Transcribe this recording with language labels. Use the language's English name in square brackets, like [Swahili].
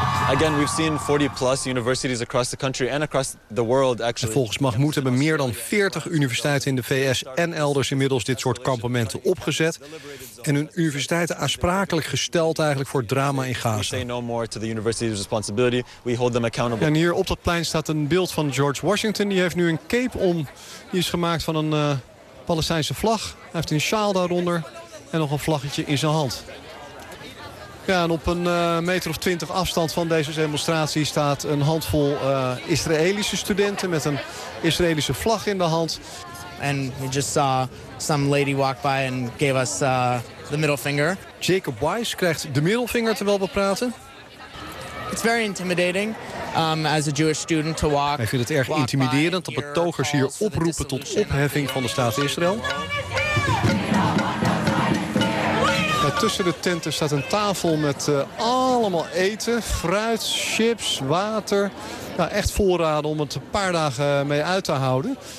[English] Again, we've seen 40+ universities across the country and across the world actually. [Dutch] En volgens Mahmoud hebben meer dan 40 universiteiten in de VS en elders inmiddels dit soort kampementen opgezet en hun universiteiten aansprakelijk gesteld eigenlijk voor drama in Gaza. [English] We say no more to the university's responsibility. We hold them accountable. [Dutch] En hier op dat plein staat een beeld van George Washington. Die heeft nu een cape om. Die is gemaakt van een Palestijnse vlag. Hij heeft een sjaal daaronder en nog een vlaggetje in zijn hand. Ja, en op een meter of 20 afstand van deze demonstratie staat een handvol Israëlische studenten met een Israëlische vlag in de hand. [English] And we just saw some lady walk by and gave us the middle finger. [Dutch] Jacob Weiss krijgt de middelvinger terwijl we praten. [English] It's very intimidating as a Jewish student to walk. [Dutch] Hij vindt het erg intimiderend dat betogers hier oproepen tot opheffing van de staat Israël. Tussen de tenten staat een tafel met allemaal eten, fruit, chips, water. Ja, echt voorraden om het een paar dagen mee uit te houden.